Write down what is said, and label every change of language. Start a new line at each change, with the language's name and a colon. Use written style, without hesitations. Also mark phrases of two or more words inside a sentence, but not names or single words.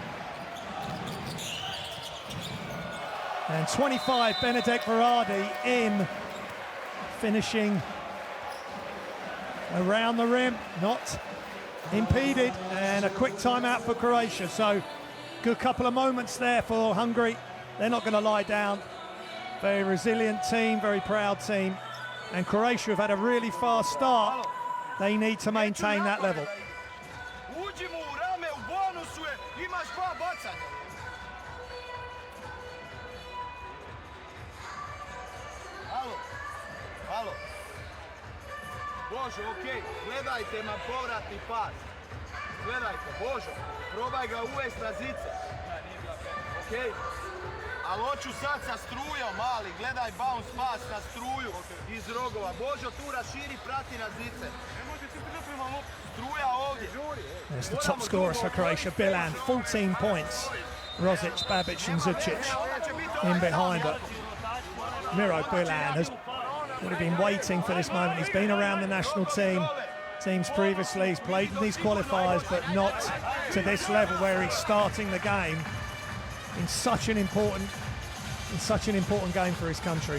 English: And 25, Benedek Verardi in, finishing around the rim, not impeded, and a quick timeout for Croatia. So good couple of moments there for Hungary. They're not going to lie down. Very resilient team, very proud team. And Croatia have had a really fast start. They need to maintain that level.
Croatian: Božo, okej, gledajte ma povratni pas. Gledajte, Božo, probaj ga uvest na zice. Okej? Ali hoću sad sa strujom, mali, gledaj bounce pas na struju iz rogova. Božo, tu raširi, prati na zice. Struja ovdje.
English: There's the top scorers for Croatia, Bilan, 14 points. Rosic, Babic and Zubcic in behind it. Miro Bilan has would have been waiting for this moment. He's been around the national teams previously. He's played in these qualifiers, but not to this level where he's starting the game in such an important game for his country.